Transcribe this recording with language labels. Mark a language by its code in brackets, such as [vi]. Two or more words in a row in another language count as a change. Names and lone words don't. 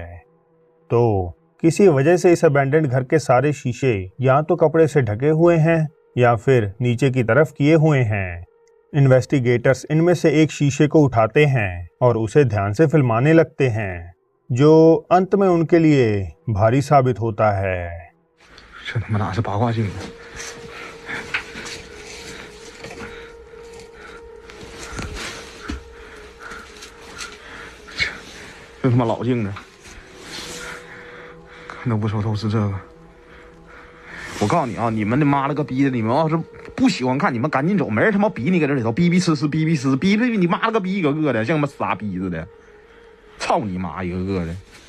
[hi] तो किसी वजह से इस अबैंडन्ड घर के सारे शीशे या तो कपड़े से ढके हुए हैं या फिर नीचे की तरफ किए हुए हैं। इन्वेस्टिगेटर्स इनमें से एक शीशे को उठाते हैं और उसे ध्यान से फिल्माने लगते हैं, जो अंत में उनके लिए भारी साबित होता है। [zh] 这他妈哪是八卦镜啊？这他妈老镜子，看都不说都是这个。我告诉你啊，你们他妈了个逼的，你们要是不喜欢看，你们赶紧走，没人他妈逼你搁这里头逼逼呲呲逼逼呲逼逼你妈了个逼一个个的，像他妈傻逼似的，操你妈一个个的。